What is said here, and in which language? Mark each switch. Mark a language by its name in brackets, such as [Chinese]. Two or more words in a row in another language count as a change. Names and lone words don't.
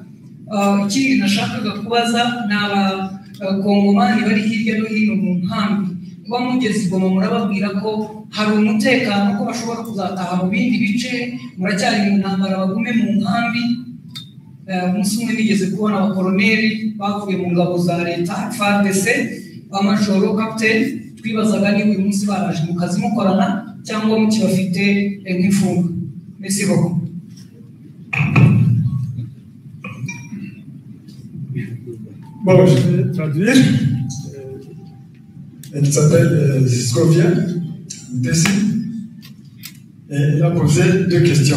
[Kinyarwanda] Ikindi nashakaga kubaza ni abakongomani bari hirya no hino mu nkambi, kuba mugeze i Goma murababwira ko hari umutekano, ko bashobora kuzataha mu bindi bice, muracyari mu ntambara, bagume mu nkambi. Umunsi umwe nigeze kubona abakoroneri bavuye mu ngabo za leta FARDC, amajoro kapiteni, twibazaga niba uyu munsi baraje mu kazi mukorana cyangwa mukibafite nk'imfungwa. [French] Merci beaucoup. Bon, je vais traduire. Elle s'appelle Scovia Mutesi. Elle a posé 2 questions.